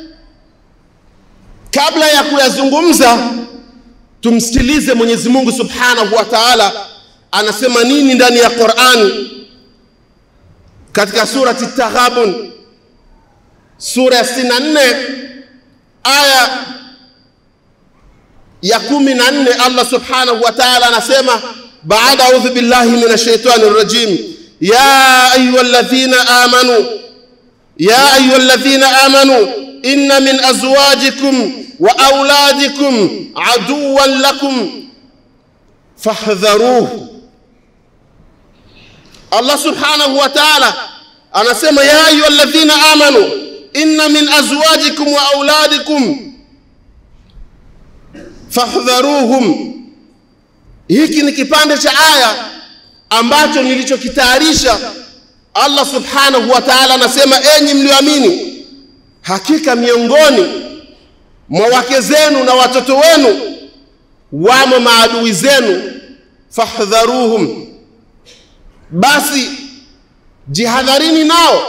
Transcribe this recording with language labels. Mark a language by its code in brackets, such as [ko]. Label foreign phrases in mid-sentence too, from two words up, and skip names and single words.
[sw] Kabla ya kuyazungumza, tumsikilize Mwenyezi Mungu [ar] سبحانه وتعالى [sw] anasema nini ndani ya Qur'ani katika surati At-Taghabun, sura ya 64 aya ya 14. [ar] الله سبحانه وتعالى [sw] anasema baada [ar] أعوذ بالله من الشيطان الرجيم يا أيها الذين آمنوا إن من أزواجكم وأولادكم عدوا لكم فاحذروه. الله سبحانه وتعالى anasema يا أيها الذين آمنوا إن من أزواجكم وأولادكم فاحذروهم. [sw] Hiki ni kipande cha aya ambacho nilichokitayarisha. Allah [ar] سبحانه وتعالى [sw] anasema, enyi mlioamini, hakika miongoni mwa wake zenu na watoto wenu wamo maadui zenu, fahdharuhum, basi jihadharini nao.